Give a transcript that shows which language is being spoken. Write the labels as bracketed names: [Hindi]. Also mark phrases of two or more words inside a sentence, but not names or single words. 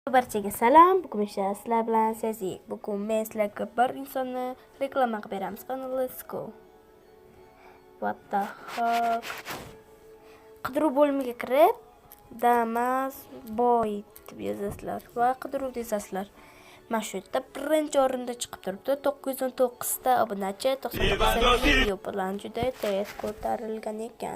[Uzbek] Barchaga salom. Bugun sizlar bilan Sezgi. Bugun men sizlarga bir insonni reklama qilib beramiz. Qani, [English] let's go. What the fuck? [Uzbek] Qidiruv bo'limiga kirib, Damas boy deb yozasizlar va qidiruv desasizlar. Mana shu yerda birinchi o'rinda chiqib turibdi. 919 ta obunachi, 99 video bilan juda tez ko'tarilgan ekan.